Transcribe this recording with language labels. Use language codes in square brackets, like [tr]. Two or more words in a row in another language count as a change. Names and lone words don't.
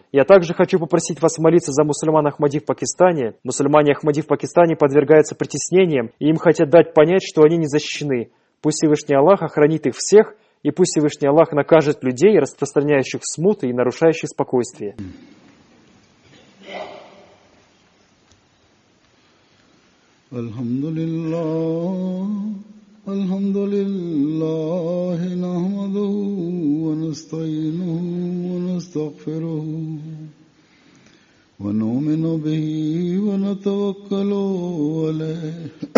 [ru] Я также хочу попросить вас молиться за мусульман Ахмади в Пакистане. Мусульмане Ахмади в Пакистане подвергаются притеснениям, и им хотят дать понять, что они не защищены. Пусть Всевышний Аллах охранит их всех, и пусть Всевышний Аллах накажет людей, распространяющих смуты и нарушающих спокойствие. [ar] الحمد لله نحمده ونستعينه ونستغفره ونؤمن به ونتوكل عليه.